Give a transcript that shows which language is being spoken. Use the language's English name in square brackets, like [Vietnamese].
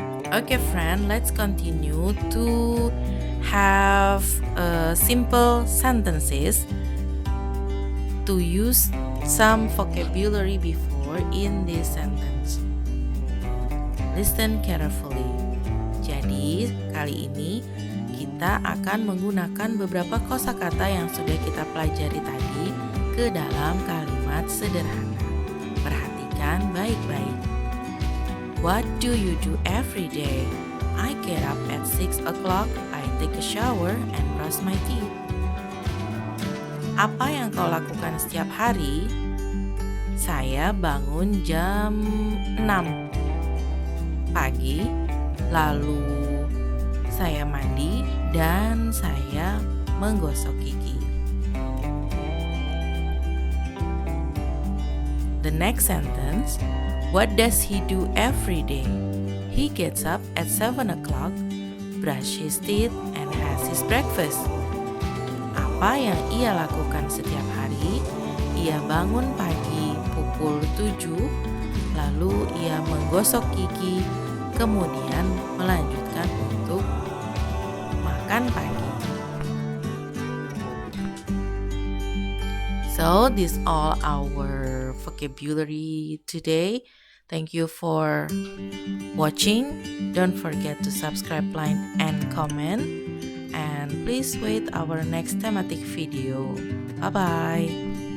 [English] Okay friend, let's continue to have simple sentences to use some vocabulary before in this sentence. Listen carefully. [Indonesian] Jadi, kali ini kita akan menggunakan beberapa kosakata yang sudah kita pelajari tadi ke dalam kalimat sederhana. Perhatikan baik-baik. [English] What do you do every day? I get up at 6 o'clock, I take a shower and brush my teeth. [Indonesian] Apa yang kau lakukan setiap hari? Saya bangun jam 6 pagi, lalu saya mandi dan saya menggosok gigi. [English] The next sentence, what does he do every day? He gets up at 7 o'clock, brush his teeth, and has his breakfast. [Indonesian] Apa yang ia lakukan setiap hari? Ia bangun pagi pukul 7, lalu ia menggosok gigi, kemudian melanjutkan untuk makan pagi. [English] So, this all our vocabulary today. Thank you for watching. Don't forget to subscribe, like, and comment. And please wait our next thematic video. Bye-bye.